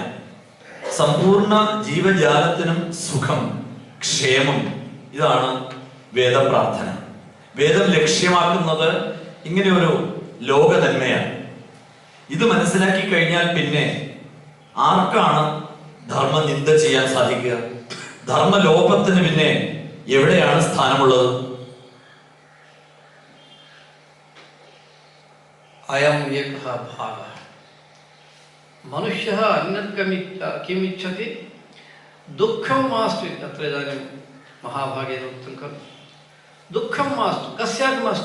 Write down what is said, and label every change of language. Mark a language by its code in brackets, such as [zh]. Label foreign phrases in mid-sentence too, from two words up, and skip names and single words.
[ml] സമ്പൂർണ്ണ ജീവജാലത്തിനും സുഖം, ക്ഷേമം, ഇതാണ് വേദപ്രാർത്ഥന. വേദം ലക്ഷ്യമാക്കുന്നത് ഇങ്ങനെ ഒരു ലോക നന്മയാണ്. ഇത് മനസ്സിലാക്കി കഴിഞ്ഞാൽ പിന്നെ ആർക്കാണ് ധർമ്മനിന്ദ ചെയ്യാൻ സാധിക്കുക? ധർമ്മലോപത്തിന് പിന്നെ എവിടെയാണ് സ്ഥാനമുള്ളത്? [sa] अयम् एकः भागः. मनुष्यः अन्यत् किम् इच्छति? दुःखं मास्तु. तत्र इदानीं महाभागेन उक्तं खलु, दुःखं मास्तु, कस्यापि मास्तु.